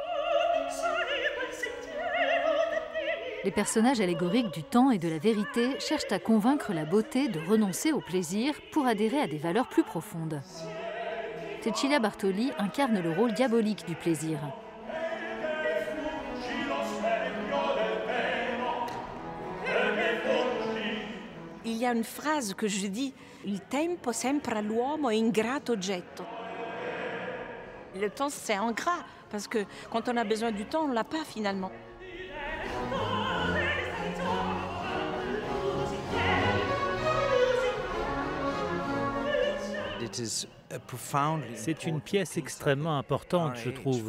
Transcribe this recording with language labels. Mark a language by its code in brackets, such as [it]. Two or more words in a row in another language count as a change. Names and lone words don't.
[fr] Les personnages allégoriques du temps et de la vérité cherchent à convaincre la beauté de renoncer au plaisir pour adhérer à des valeurs plus profondes. Cecilia Bartoli incarne le rôle diabolique du plaisir. Il y a une phrase que je dis, « [it] Il tempo sempre all'uomo è ingrato oggetto ». [fr] Le temps, c'est ingrat, parce que quand on a besoin du temps, on ne l'a pas finalement. C'est une pièce extrêmement importante, je trouve.